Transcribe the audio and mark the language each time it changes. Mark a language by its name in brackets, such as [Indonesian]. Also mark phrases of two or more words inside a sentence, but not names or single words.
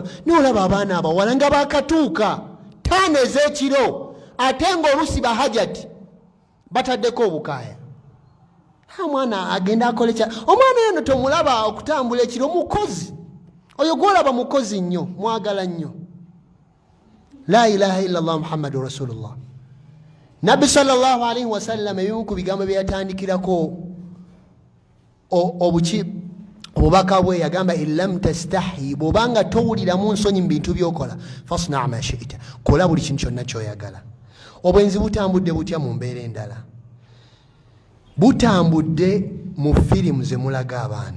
[Ganda] Nolaba abaana abawala nga bakatuuka 5 ez'ekiro, ate ng'olusi bahajati bataddeko obukaaya. Mwana agenda akole kya. Omwana yono tomulaba okutambula ekiro, mukozi oyo gwolaba mukozi nnyo, mwagala nnyo. [Arabic] لا إله إلا الله محمد رسول الله. [Ganda] Nabbi [Arabic] صلى الله عليه وسلم [Ganda] ebimu ku bigambo bye yatandikirako obubaka bwe yagamba [Arabic] إذا لم تستح, [Ganda] bw'obanga towuliramu nsonyi mu bintu by'okola, [Arabic] فاصنع ما شئت, [Ganda] kola buli kintu kyonna ky'oyagala. Obwenzi butambudde butya mu mbeera endala? Butambudde mu firimu ze mulaga abaana.